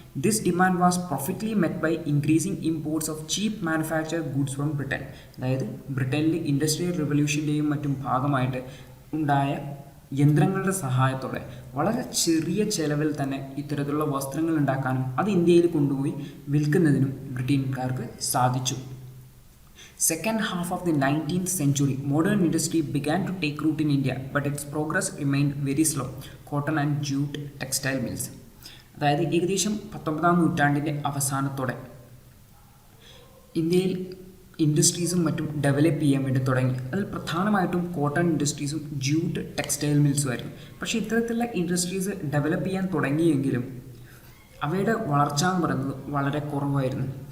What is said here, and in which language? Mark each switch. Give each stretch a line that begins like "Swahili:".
English: This demand was perfectly met by increasing imports of cheap manufactured goods from Britain.
Malayalam: അതായത് ബ്രിട്ടനിൽ industrial റിവല്യൂഷൻ്റെയും മറ്റും ഭാഗമായിട്ട് ഉണ്ടായ യന്ത്രങ്ങളുടെ സഹായത്തോടെ വളരെ ചെറിയ ചെലവിൽ തന്നെ ഇത്തരത്തിലുള്ള വസ്ത്രങ്ങൾ ഉണ്ടാക്കാനും അത് ഇന്ത്യയിൽ കൊണ്ടുപോയി വിൽക്കുന്നതിനും ബ്രിട്ടീഷുകാർക്ക് സാധിച്ചു.
English: Second half of the 19th century, modern industry began to take root in India, but its progress remained very slow. Cotton and jute textile mills.
Malayalam: അതായത് ഏകദേശം 19ാം നൂറ്റാണ്ടിൻ്റെ അവസാനത്തോടെ ഇന്ത്യയിൽ ഇൻഡസ്ട്രീസും മറ്റും ഡെവലപ്പ് ചെയ്യാൻ വേണ്ടി തുടങ്ങി. അതിൽ പ്രധാനമായിട്ടും കോട്ടൺ ഇൻഡസ്ട്രീസും ജൂട്ട് ടെക്സ്റ്റൈൽ മിൽസും ആയിരുന്നു. പക്ഷേ ഇത്തരത്തിലുള്ള ഇൻഡസ്ട്രീസ് ഡെവലപ്പ് ചെയ്യാൻ തുടങ്ങിയെങ്കിലും അവയുടെ വളർച്ച എന്ന് പറയുന്നത് വളരെ കുറവായിരുന്നു.